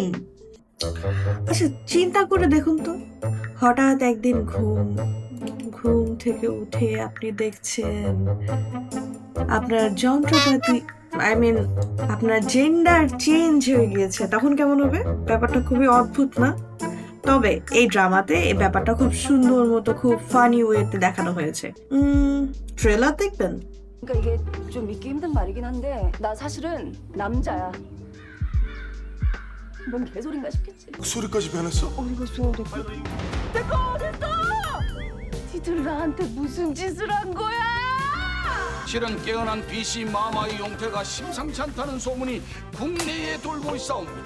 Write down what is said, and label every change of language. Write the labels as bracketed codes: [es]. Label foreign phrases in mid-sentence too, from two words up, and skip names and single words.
[bn] আচ্ছা, চিন্তা করে দেখুন তো, হঠাৎ একদিন ঘুম থেকে উঠে আপনি দেখছেন আপনার যন্ত্রপাতি [en] I mean [bn] আপনার জেন্ডার চেঞ্জ হয়ে গিয়েছে, তখন কেমন হবে? ব্যাপারটা খুবই অদ্ভুত না? তবে এই ড্রামাতে এই ব্যাপারটা খুব সুন্দর মতো, খুব [en] funny way-তে [bn] দেখানো হয়েছে। ট্রেলার দেখবেন। [ko] 그러니까 이게 좀 믿기 힘든 말이긴 한데 나 사실은 남자야. 뭔 개소린가 싶겠지. 목소리까지 변했어? 이거 소리. 내가 어딨어? 니들 나한테 무슨 짓을 한 거야? 실은 깨어난 BC 마마의 용태가 심상치 않다는 소문이 국내에 돌고 있사옵니다.